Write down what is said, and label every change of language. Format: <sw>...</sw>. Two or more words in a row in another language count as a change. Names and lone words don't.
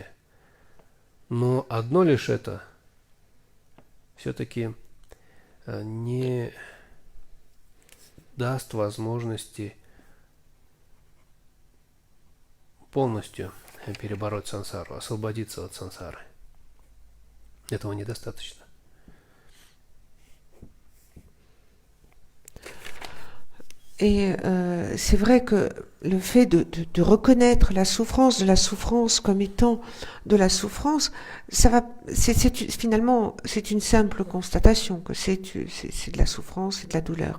<ru>Но одно лишь это все-таки не даст возможности полностью перебороть сансару, освободиться от сансары. Этого недостаточно.</ru> <fr>Et c'est vrai que le fait de reconnaître la souffrance de la souffrance comme étant de la souffrance, ça va, finalement, c'est une simple constatation que c'est de la souffrance, c'est de la douleur.</fr>